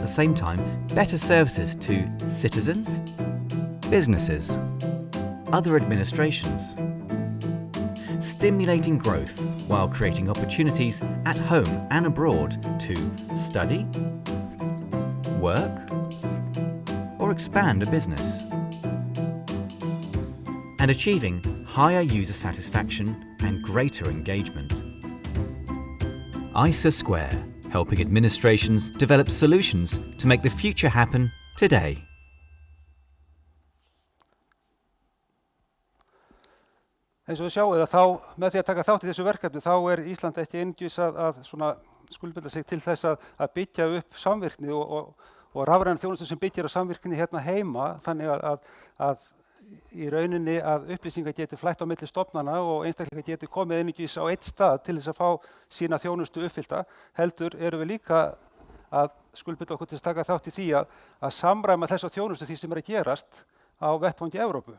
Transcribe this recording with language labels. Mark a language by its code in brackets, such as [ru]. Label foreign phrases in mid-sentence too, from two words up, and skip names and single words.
[en] the same time better services to citizens, businesses, other administrations, stimulating growth while creating opportunities at home and abroad to study, work, or expand a business, and achieving higher user satisfaction and greater engagement. ISA Square, helping administrations develop solutions to make the future happen today. [is] Eins og við sjáum þá með því að taka þátt í þessu verkefni þá Ísland ekki einungis að svona skuldbinda sig til þess að byggja upp samvirkni og rafræna þjónustu sem byggir á samvirkni hérna heima þannig að í rauninni að upplýsingar geti flætt á milli stofnana og einstaklingar geti komið einungis á eitt stað til þess að fá sína þjónustu uppfyllta, heldur erum við líka að skuldbinda okkur til að taka þátt í því að samræma þessa þjónustu því sem að gerast á vettvangi Evrópu.